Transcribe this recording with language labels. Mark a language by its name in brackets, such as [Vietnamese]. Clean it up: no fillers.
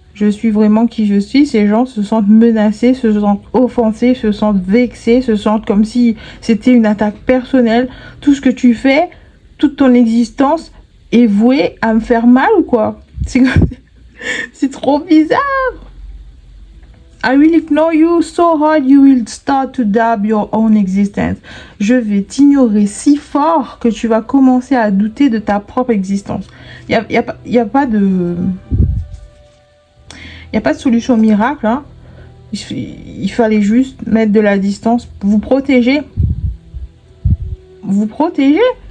[French] je suis vraiment qui je suis, ces gens se sentent menacés, se sentent offensés, se sentent vexés, se sentent comme si c'était une attaque personnelle. Tout ce que tu fais, toute ton existence est vouée à me faire mal ou quoi? C'est trop bizarre. [English] I will ignore you so hard you will start to doubt your own existence. [French] Je vais t'ignorer si fort que tu vas commencer à douter de ta propre existence. Y a pas de solution miracle. Hein. Il fallait juste mettre de la distance, vous protéger. Vous protéger.